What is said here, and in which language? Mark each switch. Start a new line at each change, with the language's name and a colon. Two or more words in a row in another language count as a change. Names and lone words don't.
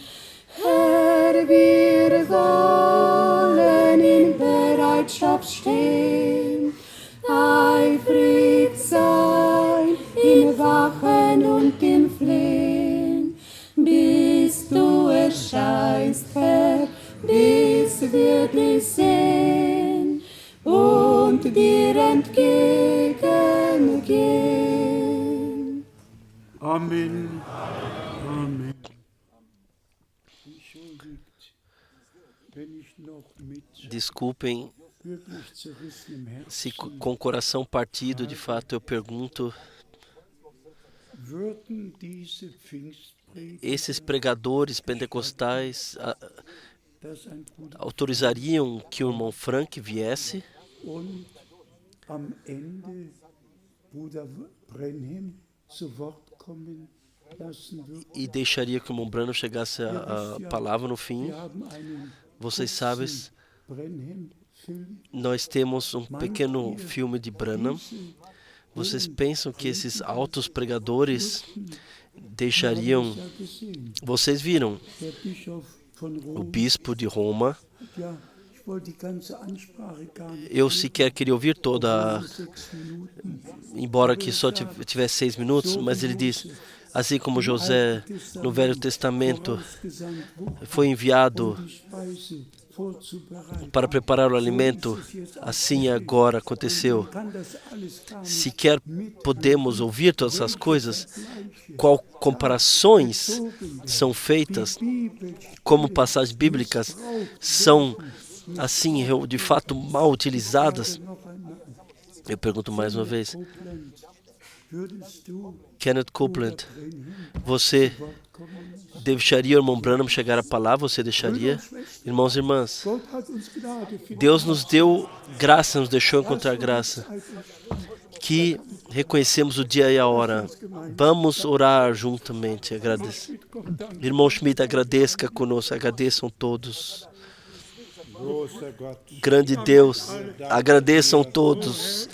German: Herr, wir wollen in Bereitschaft stehen, eifrig sein im Wachen und im Flehen, bis du erscheinst, Herr, bis wir dich sehen und dir entgegengehen. Amen. Amen. Entschuldigt, wenn ich noch mit
Portuguese: Desculpem
German: wirklich zerrissenem
Portuguese: se
German: Herzen
Portuguese: com o coração partido, de fato, eu pergunto,
German: würden diese Pfingstprediger,
Portuguese: esses pregadores pentecostais
German: dass ein Bruder
Portuguese: autorizariam que o irmão Frank viesse
German: und am Ende Bruder Brenhem zu Wort kommen lassen würden?
Portuguese: e deixaria que o irmão Branham chegasse a palavra no fim?
German: Wir haben einen
Portuguese: Vocês sabem,
German: Brenhem-Film.
Portuguese: nós temos um pequeno filme de Branham. Vocês pensam que esses altos pregadores deixariam... Vocês viram
German: Der Bischof von
Portuguese: o
German: Rom,
Portuguese: bispo de Roma.
German: ja, ich wollte die ganze Ansprache gar nicht.
Portuguese: Eu sequer queria ouvir toda,
German: 6 Minuten.
Portuguese: embora que só tivesse 6 minutos, mas ele diz, assim como José no Velho Testamento foi enviado para preparar o alimento, assim agora aconteceu. Sequer podemos ouvir todas essas coisas, qual comparações são feitas, como passagens bíblicas são assim de fato mal utilizadas. Eu pergunto mais uma vez,
German: Copeland, würdest du Kenneth Copeland, Brenham
Portuguese: você
German: Wort kommen lassen?
Portuguese: deixaria o irmão Branham chegar a palavra? Você deixaria? Irmãos e irmãs,
German: Gott hat uns Gnade für
Portuguese: Deus nos deu graça, nos deixou encontrar graça, que reconhecemos o dia e a hora. Vamos orar juntamente. Agradecer. Irmão Schmidt, agradeça conosco, agradeçam todos. Grande Deus, agradeçam todos.